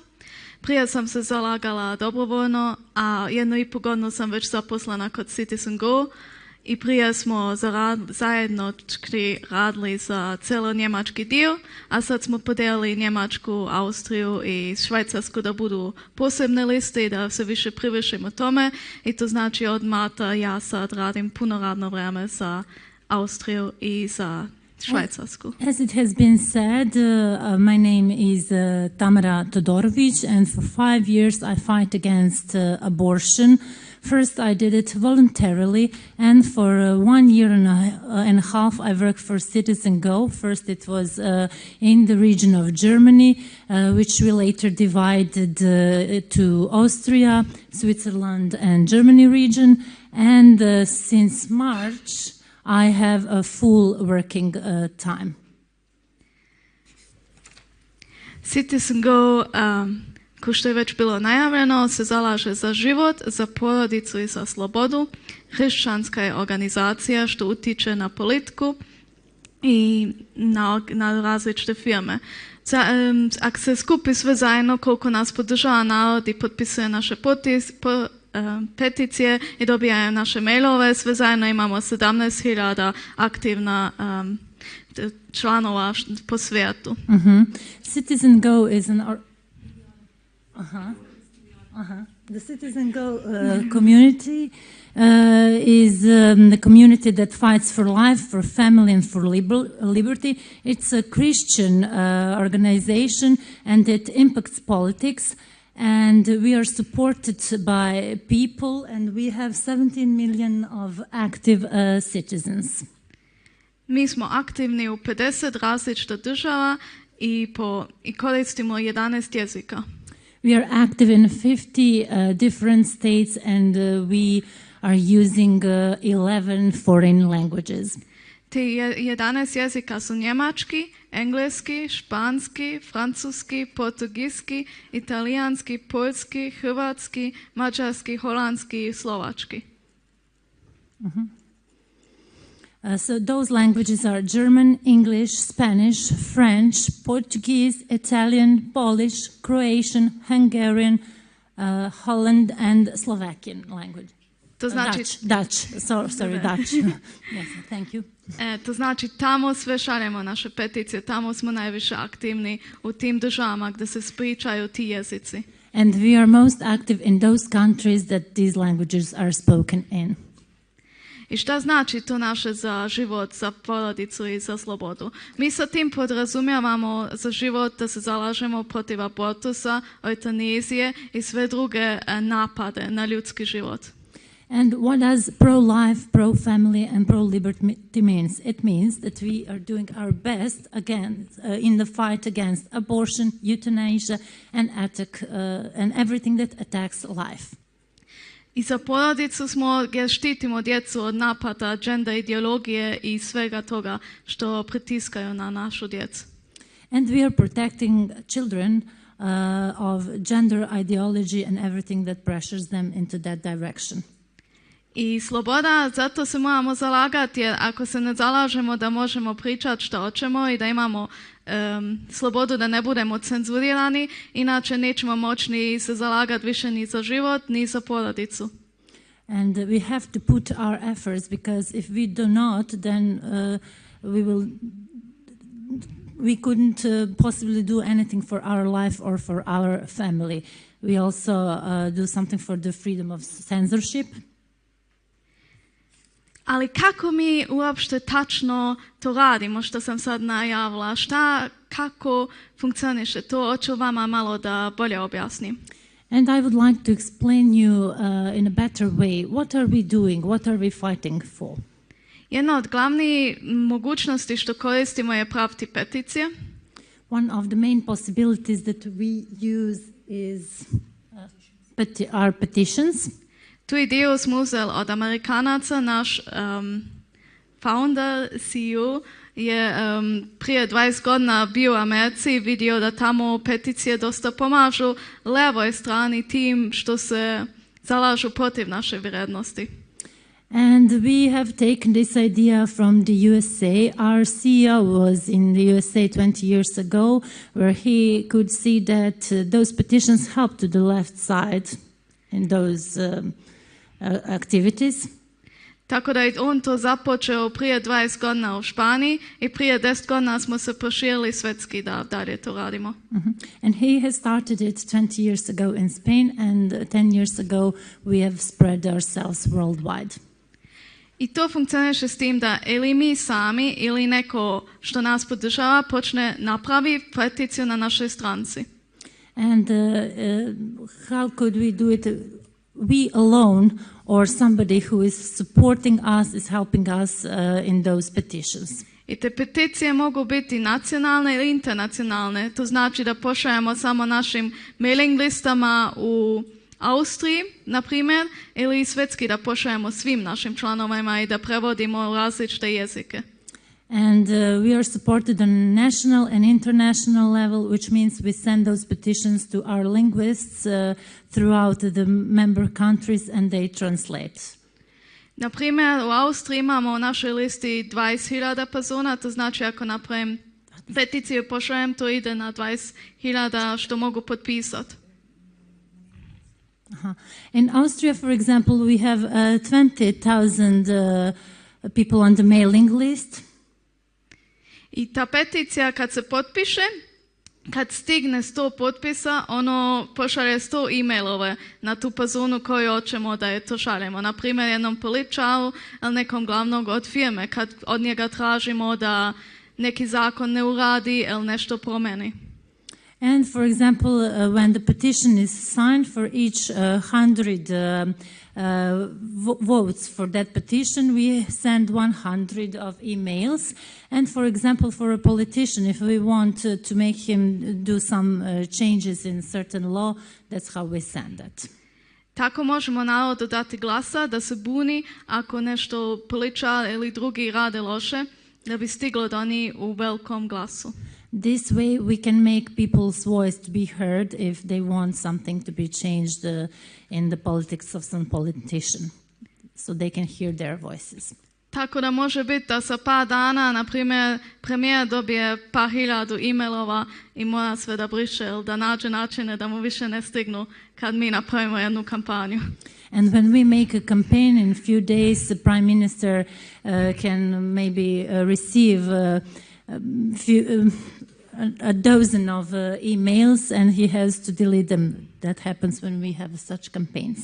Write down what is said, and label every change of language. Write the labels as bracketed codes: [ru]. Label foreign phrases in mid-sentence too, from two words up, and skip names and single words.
[sr] Prije sam se zalagala dobrovoljno, a 1,5 godinu sam već zaposlena kod CitizenGO i prije smo zajedno radili za cijelo njemački dio, a sad smo podijelili Njemačku, Austriju i Švajcarsku da budu posebne liste i da se više privršimo tome. I to znači od marta ja sad radim puno radno vrijeme za Austriju i za Švajcarsku. [en] As it has been said, my name is Tamara Todorovic, and for 5 years I fight against abortion. First I did it voluntarily, and for 1 year and a half I worked for CitizenGO. First it was in the region of Germany, which we later divided to Austria, Switzerland and Germany region, and since March I have a full working time. [sr] CitizenGO, kao što je već bilo najavljeno, se zalaže za život, za porodicu i za slobodu. Hrišćanska je organizacija što utiče na politiku i na različite firme. Ako se skupi sve zajedno, koliko nas podržava narod i potpisuje naše peticije i dobijaju naše mailove, sve zajedno imamo 17.000 aktivna članova po svijetu. [en] CitizenGO is the CitizenGO community is the community that fights for life, for family and for liberty. It's a Christian organization and it impacts politics. And we are supported by people, and we have 17 million of active citizens. [sr] Mi smo aktivni u 50 različitih država i koristimo 11 jezika. [en] We are active in 50 different states, and we are using 11 foreign languages. [sr] Te 11 jezika su njemački, engleski, španski, francuski, portugijski, italijanski, poljski, hrvatski, mađarski, holandski i slovački. [en] So those languages are German, English, Spanish, French, Portuguese, Italian, Polish, Croatian, Hungarian, Holland and Slovakian language. [sr] To znači [en] Dutch. Sorry, Dutch. Yes, thank you. [sr] To znači tamo sve šaljemo naše peticije, tamo smo najviše aktivni u tim državama gdje se pričaju ti jezici. [en] And we are most active in those countries that these languages are spoken in. [sr] I šta znači to naše za život, za porodicu i za slobodu? Mi sa tim podrazumijevamo za život da se zalažemo protiv abortusa, eutanizije i sve druge napade na ljudski život. [en] And what does pro-life, pro-family and pro-liberty means? It means that we are doing our best in the fight against abortion, euthanasia and everything that attacks life. [sr] I za porodicu smo gdje štitimo djecu od napada, gender ideologije i svega toga što pritiskaju na našu djecu. [en] And we are protecting children of gender ideology and everything that pressures them into that direction. [sr] I sloboda, zato se moramo zalagati, jer ako se ne zalažemo da možemo pričati što hoćemo i da imamo slobodu da ne budemo cenzurirani, inače nećemo moći ni se zalagati više ni za život, ni za porodicu. [en] And we have to put our efforts, because if we do not, then we couldn't possibly do anything for our life or for our family. We also do something for the freedom of censorship. [sr] Ali kako mi uopšte tačno to radimo, što sam sad najavila? Kako funkcioniše to? Hoću vama malo da bolje objasnim. [en] And I would like to explain you in a better way, what are we doing, what are we fighting for? [sr] Jedna od glavnih mogućnosti što koristimo je praviti peticije. [en] One of the main possibilities that we use is our petitions. [sr] Tu ideju smo uzeli od Amerikanaca. Naš founder, CEO, je prije 20 godina bio u Americi i vidio da tamo peticije dosta pomažu levoj strani tim što se zalažu protiv naše vrijednosti. [en] And we have taken this idea from the USA. Our CEO was in the USA 20 years ago, where he could see that those petitions helped to the left side in those activities. [sr] Tako da je on to započeo prije 20 godina u Španiji i prije 10 godina smo se proširili svetski da dalje to radimo. [en] And he has started it 20 years ago in Spain, and 10 years ago we have spread ourselves worldwide. [sr] I to funkcioniše s tim da ili mi sami ili neko što nas podržava počne napravi peticiju na našoj stranci. [en] And how could we do it? We alone or somebody who is supporting us is helping us in those petitions. [sr] I te peticije mogu biti nacionalne ili internacionalne. To znači da pošaljemo samo našim mailing listama u Austriji, na primjer, ili svetski da pošaljemo svim našim članovima i da prevodimo u različite jezike. [en] And we are supported on national and international level, which means we send those petitions to our linguists throughout the member countries and they translate. [sr] Na primjer, u Austriji imamo u našoj listi 20.000 persona, to znači ako napravim peticiju pošaljem, to ide na 20.000 što mogu potpisati. [en] In Austria, for example, we have 20,000 people on the mailing list. [sr] I ta peticija kad se potpiše, kad stigne 100 potpisa, ono pošalje 100 e-mailove na tu personu koju hoćemo da je to šaljemo. Na primjer, jednom političaru ili nekom glavnog od firme, kad od njega tražimo da neki zakon ne uradi ili nešto promeni. [en] And for example, when the petition is signed for each 100 votes for that petition, we send 100 of emails. And for example, for a politician, if we want to make him do some changes in certain law, that's how we send that. [sr] Tako možemo narodu dati glasa da se buni ako nešto političar ili drugi rade loše, da bi stiglo do njih u velikom glasu. [en] This way we can make people's voice to be heard if they want something to be changed in the politics of some politician, so they can hear their voices. [sr] Tako da može biti da sa par dana, na primjer, premijer dobije par hiljadu e-mailova i mora sve da briše ili da nađe načine da mu više ne stignu kad mi napravimo jednu kampanju. [en] And when we make a campaign in a few days, the Prime Minister can maybe receive a dozen of emails and he has to delete them. That happens when we have such campaigns.